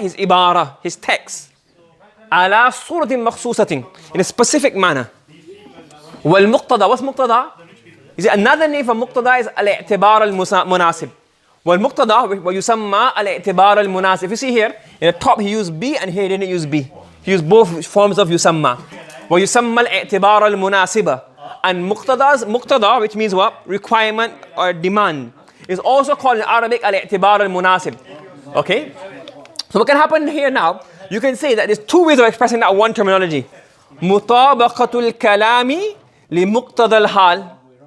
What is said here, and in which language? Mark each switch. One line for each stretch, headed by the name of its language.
English: His ibara, his text.
Arabic: Ala suratin makhsusatin,
English: in a specific manner.
Arabic: والمقتضى,
English: what's muqtada? Is it another name for muqtada is
Arabic: الاعتبار المناسب. والمقتضى ويسمى الاعتبار المناسب.
English: If you see here, in the top he used B and here he didn't use B. He used both forms of yusamma.
Arabic: ويسمى الاعتبار المناسب.
English: And muqtada, which means what? Requirement or demand, is also called in Arabic al-i'tibar al-munasib. Okay? So what can happen here now? You can say that there's two ways of expressing that one terminology.
Arabic: Mutabaqatul kalami li muqtada al-hal.